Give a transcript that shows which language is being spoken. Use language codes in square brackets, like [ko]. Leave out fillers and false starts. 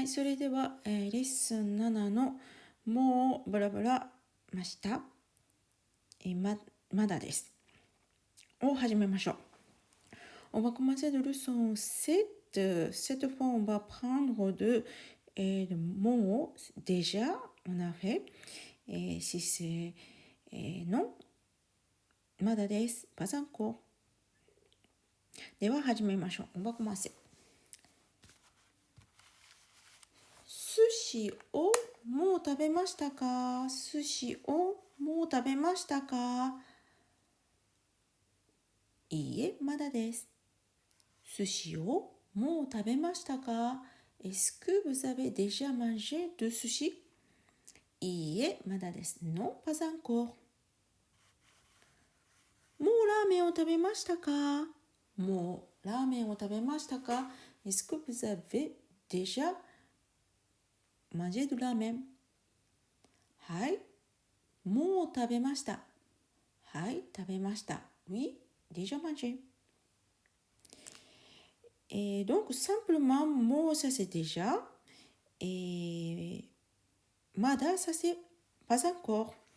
[ja] はい、それでは、レッスン7のもうブラブラました、まだですを始めましょう。 [fr] On va commencer de leçon 7. Cette fois, on va prendre de mots. Déjà, on a fait. Et si c'est non, [ja] mada desu, [fr] pas encore. [ja] では始めましょう。 [fr] On va commencer. [ja] 寿司をもう食べましたか？寿司をもう食べましたか？いいえ、まだです。寿司をもう食べましたか？ [fr] Est-ce que vous avez déjà mangé de sushi? [ja] いいえ、まだです。 [fr] Non, pas encore. [ja] もうラーメンを食べましたか？もうラーメンを食べましたか？ [fr] Est-ce que vous avez déjà mangé de ramen? [ja] はい、もう食べました。はい、食べました。 [fr] Oui, déjà mangé. Et donc, simplement, mo, ça c'est déjà. Et mada, ça c'est pas encore.